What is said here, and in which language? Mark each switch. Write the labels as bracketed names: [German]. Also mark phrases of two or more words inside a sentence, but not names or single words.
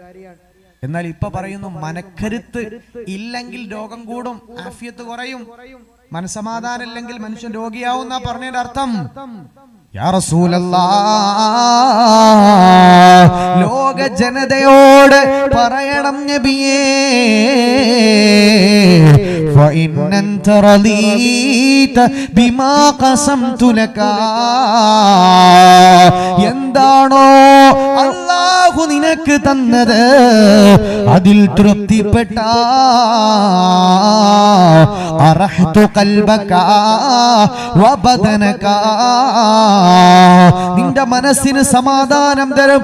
[Malayalam] എന്നാൽ ഇപ്പൊ പറയുന്നു മനക്കരുത്ത് ഇല്ലെങ്കിൽ രോഗം കൂടും, ആഫിയത്ത് കുറയും. മനസ്സമാധാനം ഇല്ലെങ്കിൽ മനുഷ്യൻ രോഗിയാവുന്ന പറഞ്ഞതിന്റെ അർത്ഥം. [Arabic] يا رسول الله, [Malayalam] ലോക ജനതയോട് പറയണം നബിയേ, [Arabic] فإن أنت رضيت بما قسمت لك. [Malayalam] എന്താണോ അല്ലാഹു നിനക്ക് തന്നത് അതിൽ തൃപ്തിപ്പെട്ട [Arabic] أرحت قلبك وبدنك, [Malayalam] നിന്റെ മനസ്സിന് സമാധാനം തരും.